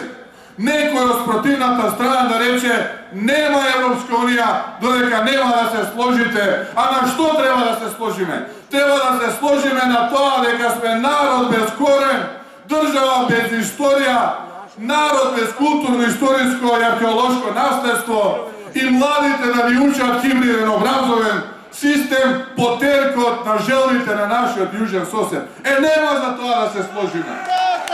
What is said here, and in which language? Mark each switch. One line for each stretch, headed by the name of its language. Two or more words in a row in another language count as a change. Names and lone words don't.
Macedonian: Некој од спротивната страна да рече нема Европска унија, додека нема да се сложите. А на што треба да се сложиме? Треба да се сложиме на тоа дека сме народ без корен, држава без историја, народ без културно, историско и археолошко наследство и младите да ни учат хибриден образовен систем потеркот на желите на нашој јужан сосјед. Нема за то да се сложимо.